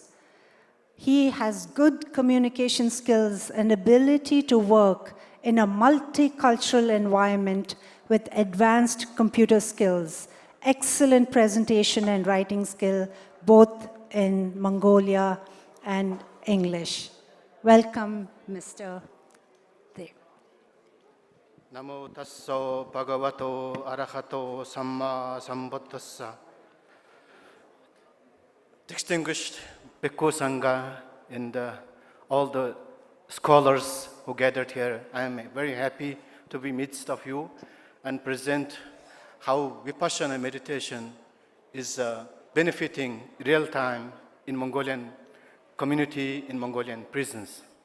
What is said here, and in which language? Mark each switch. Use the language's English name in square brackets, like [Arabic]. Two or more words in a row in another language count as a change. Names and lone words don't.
[English] He has good communication skills and ability to work in a multicultural environment with advanced computer skills, excellent presentation and writing skill, both in Mongolia and English. Welcome, Mr. Dev. [Pali] Namo tasso bhagavato arahato samma sambuddhassa. [English] Distinguished Bhikkhu Sangha and all the scholars who gathered here, I am very happy to be midst of you and present how Vipassana meditation is benefiting real time in Mongolian community, in Mongolian prisons.